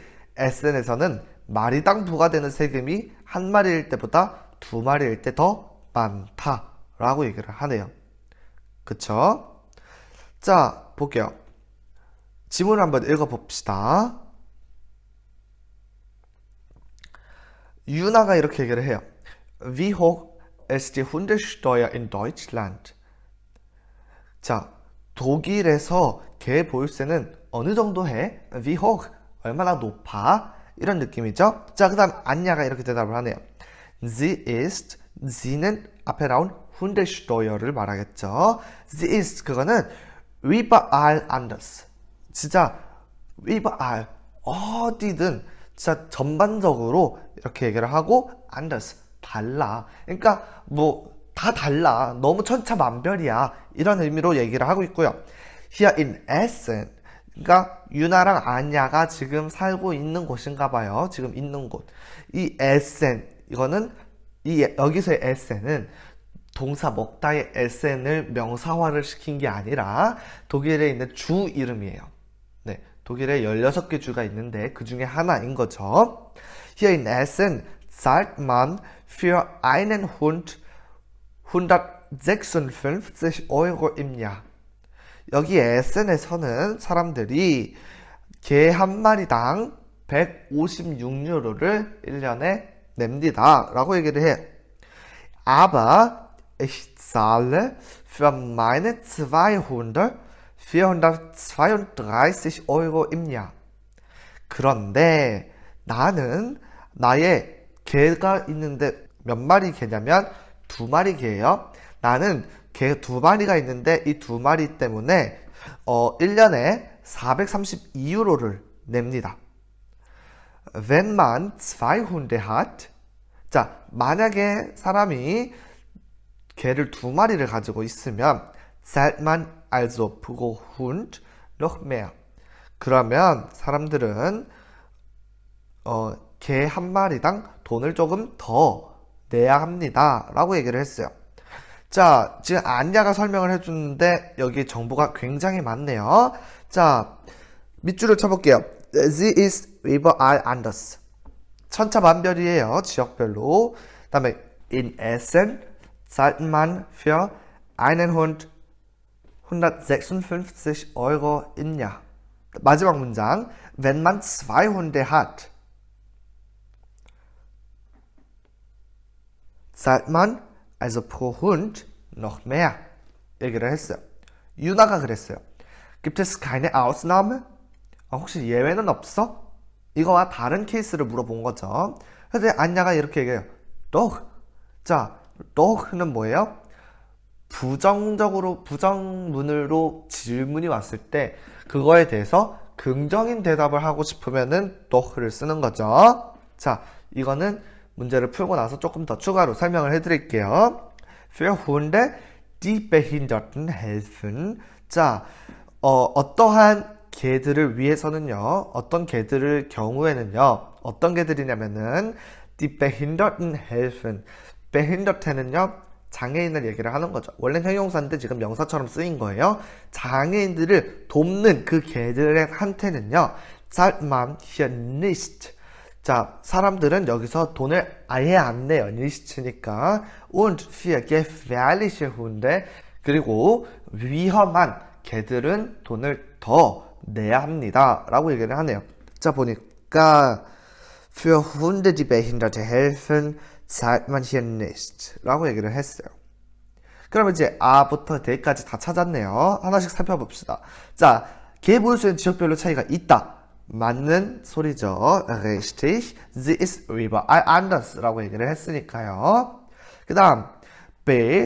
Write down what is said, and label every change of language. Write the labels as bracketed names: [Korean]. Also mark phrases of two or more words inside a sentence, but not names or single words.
[Korean] SN에서는 마리당 부과되는 세금이 한 마리일 때보다 두 마리일 때 더 많다 라고 얘기를 하네요. 그쵸? 자, 볼게요. 지문을 한번 읽어봅시다. 유나가 이렇게 얘기를 해요. [German] Wie hoch ist die Hundesteuer in Deutschland? [Korean] 자, 독일에서 개 보유세는 어느 정도 해? [German] Wie hoch? [Korean] 얼마나 높아? 이런 느낌이죠. 자, 그 다음 안냐가 이렇게 대답을 하네요. Sie는 앞에 나온 Hundesteuer를 말하겠죠. [German] Sie ist 그거는 überall anders. [Korean] 진짜 überall 어디든 진짜 전반적으로 이렇게 얘기를 하고 anders 달라. 그러니까 뭐 다 달라. 너무 천차만별이야. 이런 의미로 얘기를 하고 있고요. [German] Here in Essen [Korean] 그러니까 유나랑 안야가 지금 살고 있는 곳인가 봐요. 지금 있는 곳. 이 에센 이거는 여기서의 에센은 동사 먹다의 SN을 명사화를 시킨 게 아니라 독일에 있는 주 이름이에요. 네, 독일에 16개 주가 있는데 그 중에 하나인 거죠. [German] Hier in Essen zahlt man für einen Hund 156 Euro im Jahr. [Korean] 여기 에센에서는 사람들이 개 한 마리당 156유로를 1년에 냅니다. 라고 얘기를 해요. [German] Aber ich zahle für meine 432 Euro im Jahr. [Korean] 그런데 나는 나의 개가 있는데 몇 마리 개냐면 2마리 개예요. 나는 개 2마리가 있는데 이 2마리 때문에 1년에 432유로를 냅니다. [German] Wenn man 2 Hunde hat, [Korean] 자, 만약에 사람이 개를 2마리를 가지고 있으면 [German] zahlt man also pro Hund noch mehr. [Korean] 그러면 사람들은 개 한 마리당 돈을 조금 더 내야 합니다. 라고 얘기를 했어요. 자, 지금 안야가 설명을 해주는데 여기 정보가 굉장히 많네요. 자, 밑줄을 쳐볼게요. [German] Sie ist überall anders. [Korean] 천차만별이에요. 지역별로. 그 다음에 [German] in Essen zahlt man für einen Hund 156 Euro im Jahr. [Korean] 마지막 문장. [German] Wenn man 2 Hunde hat, zahlt man also pro Hund noch mehr. [Korean] 얘기를 했어요. 유나가 그랬어요. [German] Gibt es keine Ausnahme? [Korean] 혹시 예외는 없어? 이거와 다른 케이스를 물어본 거죠. 근데 안야가 이렇게 얘기해요. Doch. 자, doch는 뭐예요? 부정문으로 질문이 왔을 때 그거에 대해서 긍정인 대답을 하고 싶으면은 doch를 쓰는 거죠. 자, 이거는 문제를 풀고 나서 조금 더 추가로 설명을 해드릴게요. [German] Für Hunde, die Behinderten helfen. [Korean] 자, 어떠한 개들을 위해서는요, 어떤 개들을 경우에는요, 어떤 개들이냐면은 [German] die Behinderten helfen. [Korean] Behinderten은요, 장애인을 얘기를 하는 거죠. 원래 형용사인데 지금 명사처럼 쓰인 거예요. 장애인들을 돕는 그 개들한테는요, [German] zahlt man hier nicht. [Korean] 자, 사람들은 여기서 돈을 아예 안 내요. [German] nicht니까. Und für gefährliche Hunde, [Korean] 그리고 위험한 개들은 돈을 더 내야 합니다. 라고 얘기를 하네요. 자, 보니까 [German] für Hunde, die Behinderte helfen, zahlt man hier nicht. [Korean] 라고 얘기를 했어요. 그러면 이제 아부터 대까지 다 찾았네요. 하나씩 살펴봅시다. 자, 개 보일 수 있는 지역별로 차이가 있다. 맞는 소리죠. [German] Richtig. Sie ist überall anders. [Korean] 라고 얘기를 했으니까요. 그 다음 B.